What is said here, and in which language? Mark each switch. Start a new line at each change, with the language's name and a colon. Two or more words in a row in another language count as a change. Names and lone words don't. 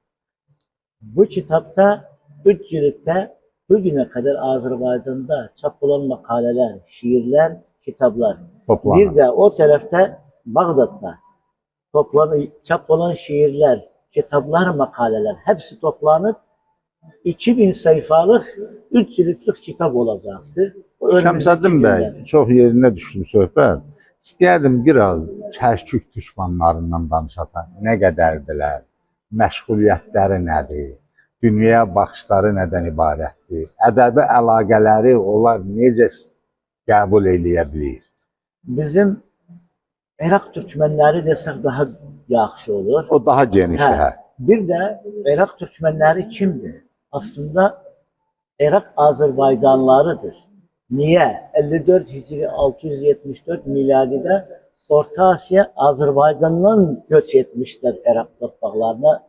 Turkish: Bu kitapta 3 ciltte bugüne kadar Azerbaycan'da çap olan makaleler, şiirler, kitaplar. Toplanır. Bir de o tarafta Bağdat'ta çap olan şiirler, kitaplar, makaleler hepsi toplanıp 2000 sayfalık 3 ciltlik kitap olacaktı.
Azerbaijani: Şəmsəddin bəy, çox yerinə düşdü söhbət. İstəyərdim biraz Kərkük düşmanlarından danışasan. Nə qədərdilər? Məşğuliyyətləri nədir? Dünyaya baxışları nədən ibarətdir? Ədəbi əlaqələri onlar necə qəbul eləyə bilir?
Turkish: Bizim Irak Türkmenleri desek daha
Azerbaijani: yaxşı olur. O daha genişdir. Hə.
Turkish: Bir de Irak Türkmenleri kimdir? Aslında Irak Azerbaycanlılarıdır. Niye? 54 Hicri 674 miladide Orta Asya Azerbaycan'dan göç etmişler Irak topraklarına.